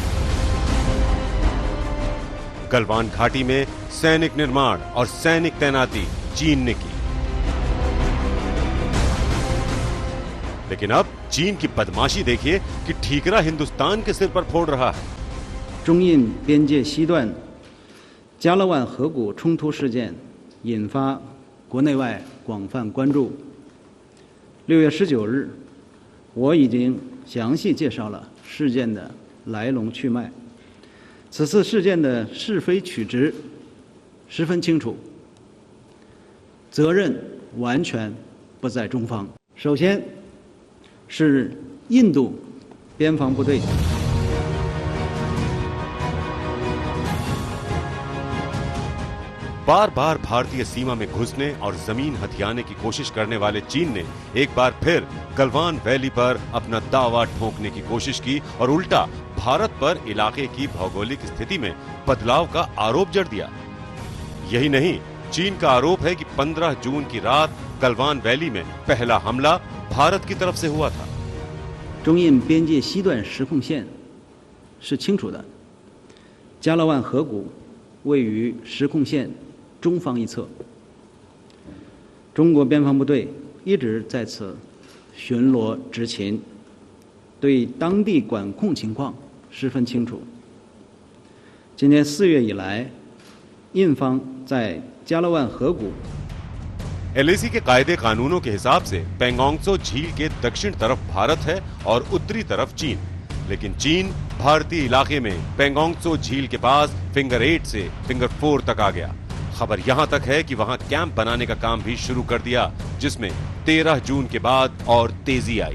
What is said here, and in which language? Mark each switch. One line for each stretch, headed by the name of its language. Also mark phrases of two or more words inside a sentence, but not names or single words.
Hindi: गलवान घाटी में सैनिक निर्माण और सैनिक तैनाती चीन ने की, लेकिन अब चीन की बदमाशी देखिए कि ठीकरा हिंदुस्तान के सिर पर फोड़ रहा है।
Chinese: 中印边界西段加勒万河谷冲突事件引发国内外广泛关注。6月19日，我已经详细介绍了事件的来龙去脉。此次事件的是非曲直十分清楚，责任完全不在中方。首先是印度边防部队。
Hindi: बार बार भारतीय सीमा में घुसने और जमीन हथियाने की कोशिश करने वाले चीन ने एक बार फिर गलवान वैली पर अपना दावा ठोंकने की कोशिश की और उल्टा भारत पर इलाके की भौगोलिक स्थिति में बदलाव का आरोप जड़ दिया। यही नहीं, चीन का आरोप है कि 15 जून की रात गलवान वैली में पहला हमला भारत की तरफ से हुआ था।
Chinese: 中印边界西段实控线是清楚的，加勒万河谷位于实控线 中方一侧，中国边防部队一直在此巡逻执勤，对当地管控情况十分清楚。今年4月以来，印方在加勒万河谷
Hindi: LAC के कायदे कानूनों के हिसाब से पेंगोंग त्सो झील के दक्षिण तरफ भारत है और उत्तरी तरफ चीन, लेकिन चीन भारतीय इलाके में पेंगोंग त्सो झील के पास फिंगर 8 से फिंगर 4 तक आ गया। खबर यहां तक है कि वहां कैंप बनाने का काम भी शुरू कर दिया, जिसमें 13 जून के बाद और तेजी आई।